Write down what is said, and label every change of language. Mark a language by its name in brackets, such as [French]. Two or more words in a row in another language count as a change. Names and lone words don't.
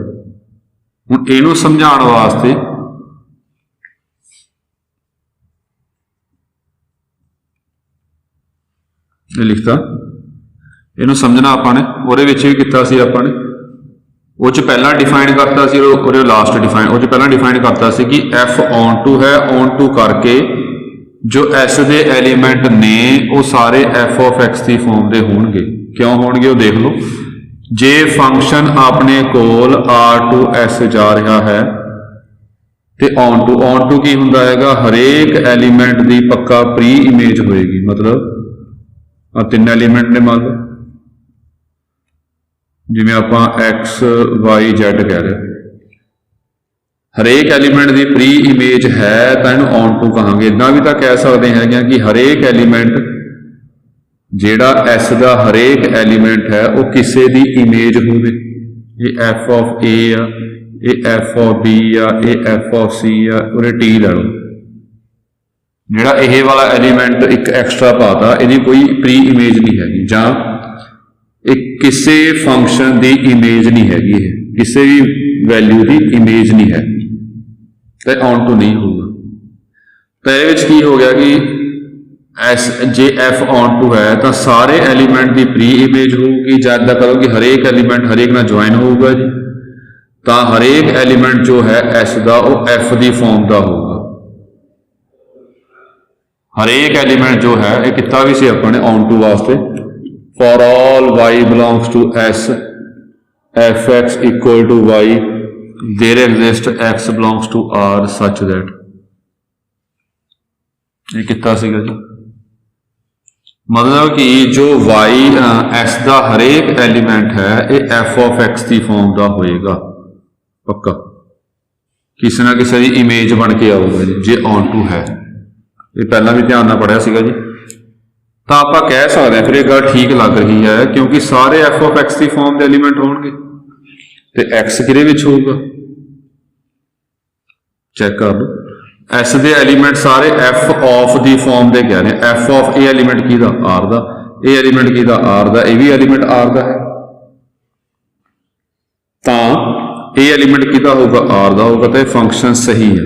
[Punjabi] ਹੁਣ ਇਹਨੂੰ ਸਮਝਾਉਣ ਵਾਸਤੇ ਇਹ ਲਿਖਤਾ, ਇਹਨੂੰ ਸਮਝਣਾ ਆਪਾਂ ਨੇ, ਉਹਦੇ ਵਿੱਚ ਵੀ ਕੀਤਾ ਸੀ ਆਪਾਂ ਨੇ, ਉਹ 'ਚ ਪਹਿਲਾਂ ਡਿਫਾਈਨ ਕਰਤਾ ਸੀ, ਉਹਦੇ [English] last define, [Punjabi] ਉਹ 'ਚ ਪਹਿਲਾਂ ਡਿਫਾਈਨ ਕਰਤਾ ਸੀ ਕਿ [English] f on to [Punjabi] ਹੈ, [English] on to [Punjabi] ਕਰਕੇ ਜੋ s ਦੇ ਐਲੀਮੈਂਟ ਨੇ ਉਹ ਸਾਰੇ [English] f of x [Punjabi] ਦੀ ਫਾਰਮ ਦੇ ਹੋਣਗੇ। ਕਿਉਂ ਹੋਣਗੇ ਉਹ ਦੇਖ ਲਓ, ਜੇ ਫੰਕਸ਼ਨ ਆਪਣੇ ਕੋਲ [English] r to s [Punjabi] ਜਾ ਰਿਹਾ ਹੈ ਤੇ [English] on to [Punjabi] ਕੀ ਹੁੰਦਾ ਹੈਗਾ, ਹਰੇਕ ਐਲੀਮੈਂਟ ਦੀ ਪੱਕਾ [English] pre image [Punjabi] ਹੋਏਗੀ, ਮਤਲਬ ਆ ਤਿੰਨ ਐਲੀਮੈਂਟ ਨੇ ਮੰਨ ਲਓ, ਜਿਵੇਂ ਆਪਾਂ x y z ਕਹਿ ਰਹੇ, ਹਰੇਕ ਐਲੀਮੈਂਟ ਦੀ [English] pre image [Punjabi] ਹੈ ਤਾਂ ਇਹਨੂੰ [English] on to [Punjabi] ਕਹਾਂਗੇ। ਇੱਦਾਂ ਵੀ ਤਾਂ ਕਹਿ ਸਕਦੇ ਹੈਗੇ ਕਿ ਹਰੇਕ ਐਲੀਮੈਂਟ ਜਿਹੜਾ s ਦਾ ਹਰੇਕ ਐਲੀਮੈਂਟ ਹੈ ਉਹ ਕਿਸੇ ਦੀ ਇਮੇਜ ਹੋਵੇ। ਇਹ [English] f of a [Punjabi] ਆ, ਇਹ [English] f of b [Punjabi] ਆ, ਇਹ [English] f of c [Punjabi] ਆ, ਉਹਨੇ t ਲੈ ਲਓ। ਜਿਹੜਾ ਇਹ ਵਾਲਾ ਐਲੀਮੈਂਟ ਇੱਕ ਐਕਸਟਰਾ ਪਾਤਾ, ਇਹਦੀ ਕੋਈ [English] pre image [Punjabi] ਨਹੀਂ ਹੈਗੀ, ਜਾਂ ਇਹ ਕਿਸੇ ਫੰਕਸ਼ਨ ਦੀ ਇਮੇਜ ਨਹੀਂ ਹੈਗੀ, ਇਹ ਕਿਸੇ ਵੀ ਵੈਲਿਊ ਦੀ ਇਮੇਜ ਨਹੀਂ ਹੈ, ਤਾਂ [English] on to [Punjabi] ਨਹੀਂ ਹੋਊਗਾ। ਤਾਂ ਇਹਦੇ ਵਿੱਚ ਕੀ ਹੋ ਗਿਆ ਕਿ ਜੇ [English] f on to [Punjabi] ਹੈ ਤਾਂ ਸਾਰੇ ਐਲੀਮੈਂਟ ਦੀ [English] pre image [Punjabi] ਹੋਊਗੀ, ਜਾਂ ਇੱਦਾਂ ਕਰੋ ਕਿ ਹਰੇਕ ਐਲੀਮੈਂਟ ਹਰੇਕ ਨਾਲ ਜੁਆਇਨ ਹੋਊਗਾ ਜੀ, ਤਾਂ ਹਰੇਕ ਐਲੀਮੈਂਟ ਜੋ ਹੈ s ਦਾ ਉਹ f ਦੀ ਫਾਰਮ ਦਾ ਹੋਊਗਾ। ਹਰੇਕ ਐਲੀਮੈਂਟ ਜੋ ਹੈ, ਇਹ ਕੀਤਾ ਵੀ ਸੀ ਆਪਾਂ ਨੇ [English] on to ਵਾਸਤੇ, for all y belongs to s fx equal to y there exists x belongs to r such that, [Punjabi] ਇਹ ਕੀਤਾ ਸੀਗਾ ਜੀ। ਮਤਲਬ ਕਿ ਜੋ y s ਦਾ ਹਰੇਕ ਐਲੀਮੈਂਟ ਹੈ ਇਹ [English] f of x [Punjabi] ਦੀ ਫਾਰਮ ਦਾ ਹੋਏਗਾ ਪੱਕਾ, ਕਿਸੇ ਨਾ ਕਿਸੇ ਦੀ ਇਮੇਜ ਬਣ ਕੇ ਆਊਗਾ ਜੀ, ਜੇ [English] on to [Punjabi] ਹੈ। ਇਹ ਪਹਿਲਾਂ ਵੀ ਧਿਆਨ ਨਾਲ ਪੜਿਆ ਸੀਗਾ ਜੀ। ਤਾਂ ਆਪਾਂ ਕਹਿ ਸਕਦੇ ਹਾਂ ਫਿਰ ਇਹ ਗੱਲ ਠੀਕ ਲੱਗ ਰਹੀ ਹੈ, ਕਿਉਂਕਿ ਸਾਰੇ [English] f of x [Punjabi] ਦੀ ਫਾਰਮ ਦੇ ਐਲੀਮੈਂਟ ਹੋਣਗੇ ਤੇ x ਕਿਹਦੇ ਵਿੱਚ ਹੋਊਗਾ, ਚੈੱਕ ਕਰ ਲਓ। s ਦੇ ਐਲੀਮੈਂਟ ਸਾਰੇ [English] f of [Punjabi] ਦੀ ਫਾਰਮ ਦੇ ਕਹਿ ਰਹੇ, [English] f of [Punjabi] ਇਹ ਐਲੀਮੈਂਟ ਕਿਹਦਾ, r ਦਾ, ਇਹ ਐਲੀਮੈਂਟ ਕਿਹਦਾ, r ਦਾ, ਇਹ ਵੀ ਐਲੀਮੈਂਟ r ਦਾ ਹੈ, ਤਾਂ ਇਹ ਐਲੀਮੈਂਟ ਕਿਹਦਾ ਹੋਊਗਾ, r ਦਾ ਹੋਊਗਾ, ਤਾਂ ਇਹ ਫੰਕਸ਼ਨ ਸਹੀ ਹੈ।